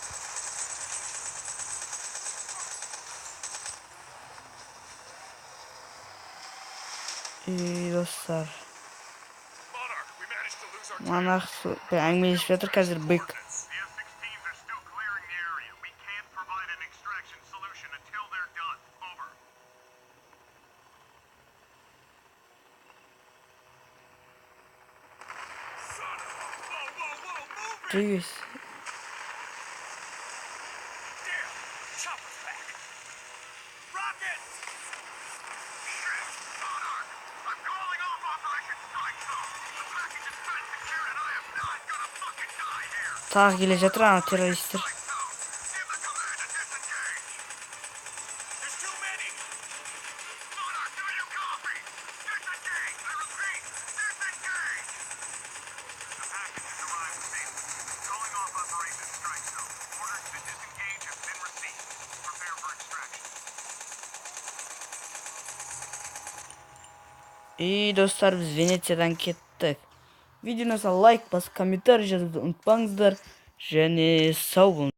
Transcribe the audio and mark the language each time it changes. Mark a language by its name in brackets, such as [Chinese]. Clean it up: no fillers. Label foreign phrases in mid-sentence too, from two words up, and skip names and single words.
[Kazakh] Достар, [English] Monarch, we managed to lose our [Kazakh] Монарх әңгімелесіп жатыр қазір бек. [English] The F-16s are still clearing the area. We can't provide an extraction solution until they're done. Over. Son of a... Whoa, move it! [Russian] Двигайся. [English] Damn! Chopper's back! Rockets! Shit! Monarch! I'm calling off Operation Strike Zone! The package is been secured and I am not gonna fucking die here! [Kazakh] Тағы келе жатыр ана террористер. [English] Strike Zone! Give the command to disengage! There's too many! Monarch, do you copy? Disengage! I repeat, disengage! The package has arrived safely. Calling off Operation Strike Zone. Orders to disengage have been received. Prepare for extraction. [Kazakh] Достар, біз Венециядан кеттік. Видеоны лайк басып, комментарий жазуды ұмытпаңыздар. Және сау болыңыздар.